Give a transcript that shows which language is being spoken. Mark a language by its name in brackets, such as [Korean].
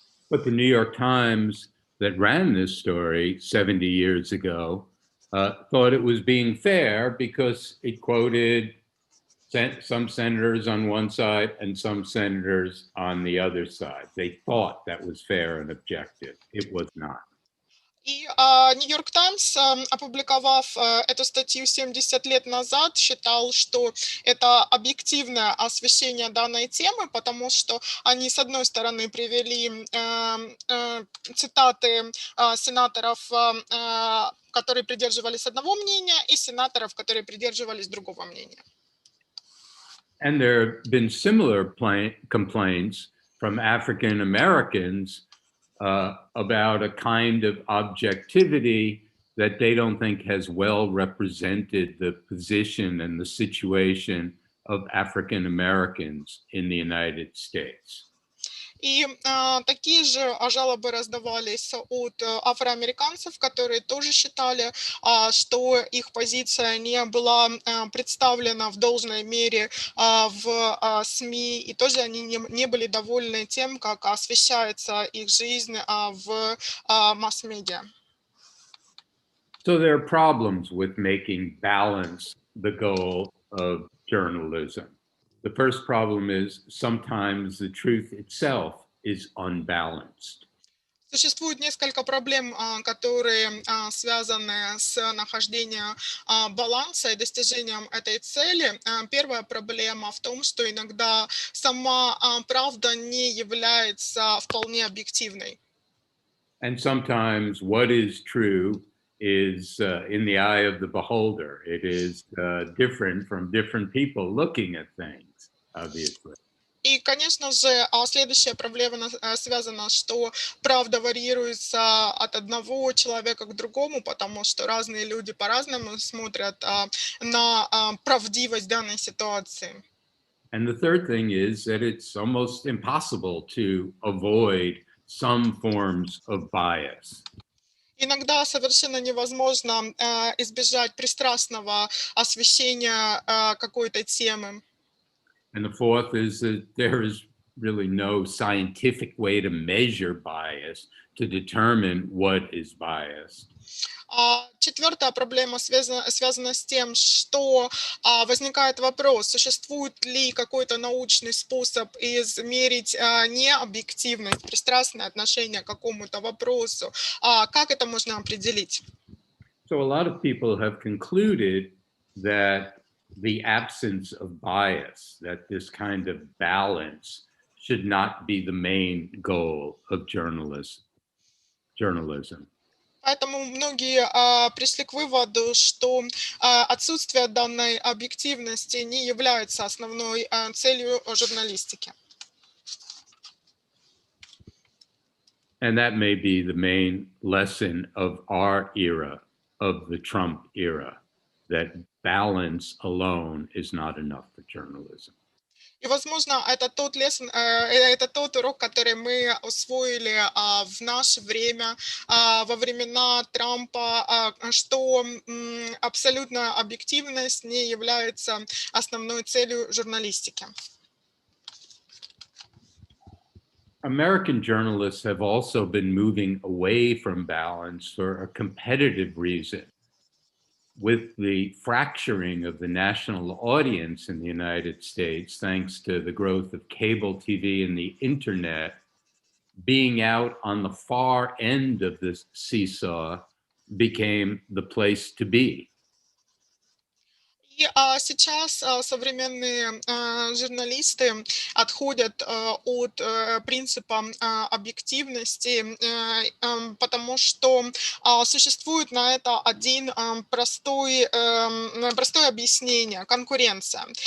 [English] But the New York Times that ran this story 70 years ago thought it was being fair because it quoted some senators on one side and some senators on the other side. They thought that was fair and objective. It was not. [Russian] И Нью-Йорк Таймс, опубликовав эту статью 70 лет назад, считал, что это объективное освещение данной темы, потому что они, с одной стороны, привели цитаты сенаторов, которые придерживались одного мнения, и сенаторов, которые придерживались другого мнения. [English] And there have been similar complaints from African Americans about a kind of objectivity that they don't think has well represented the position and the situation of African Americans in the United States. [Russian] И такие же жалобы раздавались от афроамериканцев, которые тоже считали, что их позиция не была представлена в должной мере в СМИ, и тоже они не были довольны тем, как освещается их жизнь в масс-медиа. [English] So there are problems with making balance the goal of journalism. The first problem is sometimes the truth itself is unbalanced. [Russian] Существует несколько проблем, которые связаны с нахождением баланса и достижением этой цели. Первая проблема в том, что иногда сама правда не является вполне объективной. [English] And sometimes what is true is in the eye of the beholder. It is different from different people looking at things, obviously. [Russian] И, конечно же, следующая проблема связана, что правда варьируется от одного человека к другому, потому что разные люди по-разному смотрят на правдивость данной ситуации. [English] And the third thing is that it's almost impossible to avoid some forms of bias. [Russian] Иногда совершенно невозможно избежать пристрастного освещения какой-то темы. [English] And the fourth is that there is really no scientific way to measure bias to determine what is biased. [Russian] Четвертая проблема связана с тем, что возникает вопрос, существует ли какой-то научный способ измерить необъективность, пристрастное отношение к какому-то вопросу. Как это можно определить? [English] So a lot of people have concluded that the absence of bias, that this kind of balance should not be the main goal of journalism. [Russian] Поэтому многие пришли к выводу, что отсутствие данной объективности не является основной целью журналистики. [English] And that may be the main lesson of our era, of the Trump era, that balance alone is not enough for journalism. [Russian] И, возможно, это тот урок, который мы усвоили в наше время, во времена Трампа, что абсолютная объективность не является основной целью журналистики. [English] American journalists have also been moving away from balance for a competitive reason. With the fracturing of the national audience in the United States, thanks to the growth of cable TV and the internet, being out on the far end of this seesaw became the place to be. [Russian] И сейчас современные журналисты отходят от принципа объективности, потому что существует на это один простое объяснение — конкуренция.